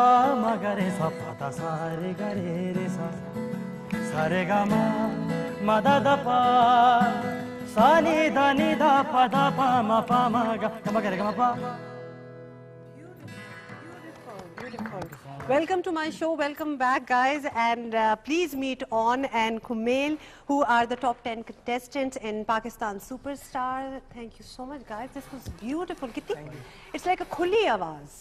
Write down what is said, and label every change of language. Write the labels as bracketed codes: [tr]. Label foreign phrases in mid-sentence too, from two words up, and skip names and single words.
[en] मा गरे सा पादा सारे गरे रे सा सारे ग मा दा दा पा सा नि दा पा दा पा मा ग मा गरे ग मा पा. Welcome to my show. Welcome back, guys. And please meet On and Kumail, who are the top 10 contestants in Pakistan Superstar. Thank you so much, guys. This was beautiful. It's like a [ur] کھلی آواز.